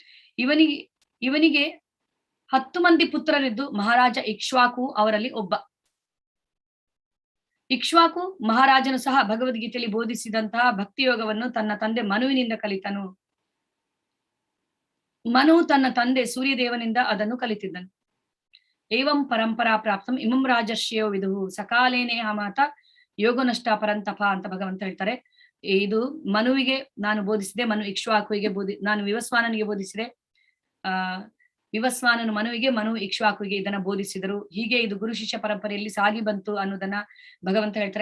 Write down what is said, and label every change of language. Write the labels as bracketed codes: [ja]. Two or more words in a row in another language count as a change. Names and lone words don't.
[kn] ಇವನಿಗೆ 10 ಮಂದಿ ಪುತ್ರರಿದ್ದು ಮಹಾರಾಜ ಇಕ್ಷ್ವಾಕು ಅವರಲ್ಲಿ ಒಬ್ಬ. ಇಕ್ಷ್ವಾಕು ಮಹಾರಾಜನು ಸಹ ಭಗವದ್ಗೀತೆಯಲ್ಲಿ ಬೋಧಿಸಿದಂತಹ ಭಕ್ತಿಯೋಗವನ್ನು ತನ್ನ ತಂದೆ ಮನುವಿನಿಂದ ಕಲಿತನು. ಮನು ತನ್ನ ತಂದೆ ಸೂರ್ಯದೇವನಿಂದ ಅದನ್ನು ಕಲಿತಿದ್ದನು. [sa] ಏವಂ ಪರಂಪರಾ ಪ್ರಾಪ್ತಂ ಇಮಂ ರಾಜರ್ಷಿಯೋ ವಿದುಹು ಸಕಾಲೇನೇ ಮಾತ ಯೋಗ ನಷ್ಟ ಪರಂತಪ [kn] ಅಂತ ಭಗವಂತ ಹೇಳ್ತಾರೆ. ಇದು ಮನುವಿಗೆ ನಾನು ಬೋಧಿಸಿದೆ, ಮನು ಇಕ್ಷ್ವಾಕುವಿಗೆ ನಾನು ವಿವಸ್ವಾನನಿಗೆ ಬೋಧಿಸಿದೆ, ವಿವಸ್ವಾನನು ಮನುವಿಗೆ, ಮನು ಇಕ್ಷ್ವಾಕುವಿಗೆ ಇದನ್ನ ಬೋಧಿಸಿದರು. ಹೀಗೆ ಇದು ಗುರು ಶಿಷ್ಯ ಪರಂಪರೆಯಲ್ಲಿ ಸಾಗಿ ಬಂತು ಅನ್ನೋದನ್ನ ಭಗವಂತ ಹೇಳ್ತಾರೆ.